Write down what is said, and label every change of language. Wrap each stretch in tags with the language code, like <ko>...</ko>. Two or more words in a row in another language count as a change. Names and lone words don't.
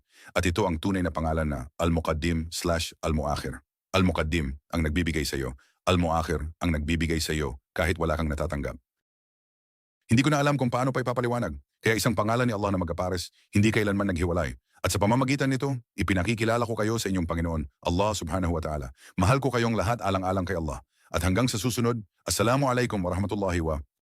<tl>At ito ang tunay na pangalan na Al-Muqaddim/Al-Muakhir. Al-Muqaddim ang nagbibigay sa iyo. Al-Muakhir ang nagbibigay sa iyo kahit wala kang natatanggap. Hindi ko na alam kung paano pa ipapaliwanag. Kaya isang pangalan ni Allah na magkapares, hindi kailanman naghiwalay. At sa pamamagitan nito, ipinakikilala ko kayo sa inyong Panginoon,</tl> <ar>الله سبحانه وتعالى.</ar> <tl>Mahal ko kayong lahat alang-alang kay Allah. At hanggang sa susunod,</tl> <ar>السلام عليكم ورحمة الله و</ar>